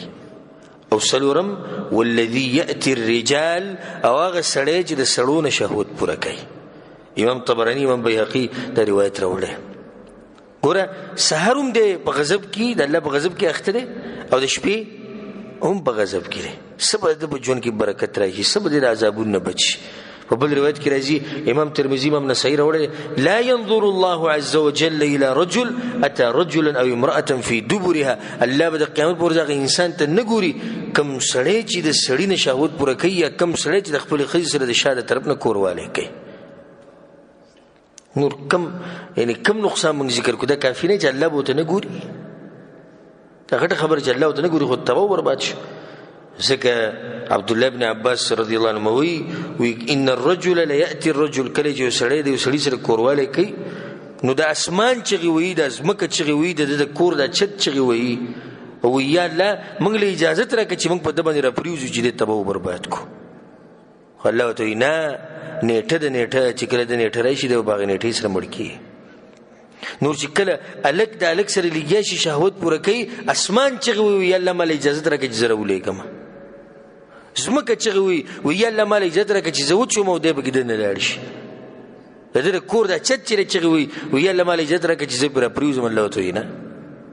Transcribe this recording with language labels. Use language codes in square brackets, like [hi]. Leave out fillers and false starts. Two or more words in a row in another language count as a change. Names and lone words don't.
[ps] او څلورم [ar] والذي یأتي الرجال [ps] او هغه سړی چې د سړو نه شهوت پوره کوي امام طبراني امام بیهقي دا روایت راوړی ګوره سحر هم دی په غضب کې د الله په غضب کې اخته دی او د شپې هم په غضب کې دی څه به د په ژوند کې برکت راشي څه به د عذابونو نه بچي په بل روایت کې راځي امام ترمذي امام نسائی راوړی [ar] لا ينظر الله عز وجل الى رجل اتى رجلا او امراه في دبرها [ps] الله به د قیامت پر ځای انسان ته نه ګوري کم سړی چې د سړی نه شهوت پوره کوي یا کم سړی چې د خپل ښځې سره د شاده طرف نه کوروالی کوي نور کم یعنی کم نقصان موږ ذکر کړو دا کافي نه چې الله به ورته نه ګوري دا غټه خبره چې الله ورته نه ګوري خو تباه و برباد شو ځکه عبدالله ابن عباس [ar] رضی الله عنه [ps] وی [ar] ان الرجل لا ياتي الرجل [ps] کله چې سړی د سړی سره کوروالی کوي نو د اسمان چغې وي د ځمکه چغې وي د کور د چت چغې وي او یا الله موږ له اجازت راکړه چې موږ په د باندې راپریوځو چې د تباه و برباد کو خو الله ورته وایي نه نیټه د نیټه چې کله د نیټه راشي د به هغې نیټې سره مړ کېږي نور چې کله الک د الک سره لګیا شي شهوت پوره کوي اسمان چغې وي یا الله ماله اجازت راکړه چې زه راولېږم ځمکه چغې وي یا الله ماله اجازت راکړه چې زه وچوم او دی پکې دننه لاړ شي د ده د کور دا چت چې چغې وي یا الله ماله اجازت راکړه چې زه پرې راپرېوځم الله ورته وایي نه